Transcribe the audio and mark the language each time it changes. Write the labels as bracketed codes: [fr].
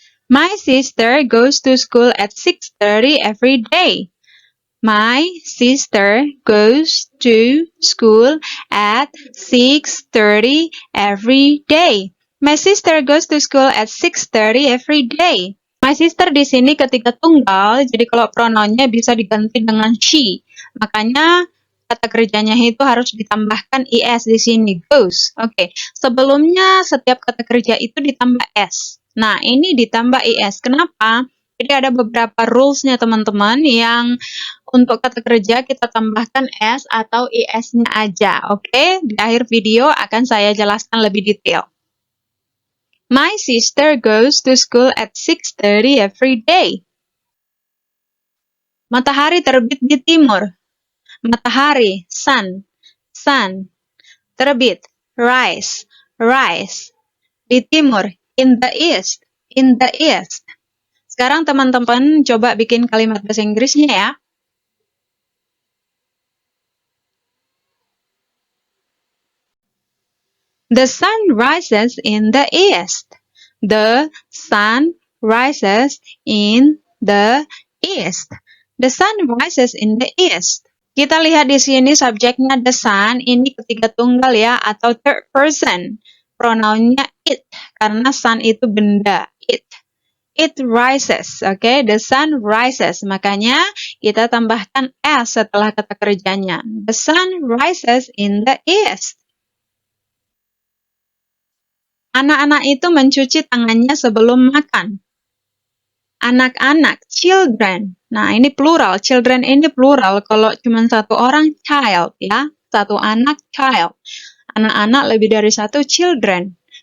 [en] My sister goes to school at 6:30 every day. My sister goes to school at 6:30 every day. My sister goes to school at 6:30 every day. [id] My sister di sini ketiga tunggal, jadi kalau pronounnya bisa diganti dengan she. Makanya kata kerjanya itu harus ditambahkan is di sini, goes. Oke. Sebelumnya setiap kata kerja itu ditambah s. Nah, ini ditambah is. Kenapa? Jadi ada beberapa rules-nya teman-teman yang untuk kata kerja kita tambahkan s atau is-nya aja. Oke? Di akhir video akan saya jelaskan lebih detail. [en] My sister goes to school at 6:30 every day. [id] Matahari terbit di timur. Matahari, sun, sun. [en] Terbit, rise, rise. Di timur, in the east, in the east. [id] Sekarang teman-teman coba bikin kalimat bahasa Inggrisnya ya. [en] The sun rises in the east. The sun rises in the east. The sun rises in the east. [id] Kita lihat di sini subjeknya the sun, ini ketiga tunggal ya, atau third person. Pronounnya it, karena sun itu benda, it. [en] It rises, oke? The sun rises. [id] Makanya kita tambahkan s setelah kata kerjanya. [en] The sun rises in the east. [id] Anak-anak itu mencuci tangannya sebelum makan. Anak-anak, children. Nah, ini plural. Children ini plural. Kalau cuma satu orang, child ya. Satu anak, child. Anak-anak lebih dari satu, children.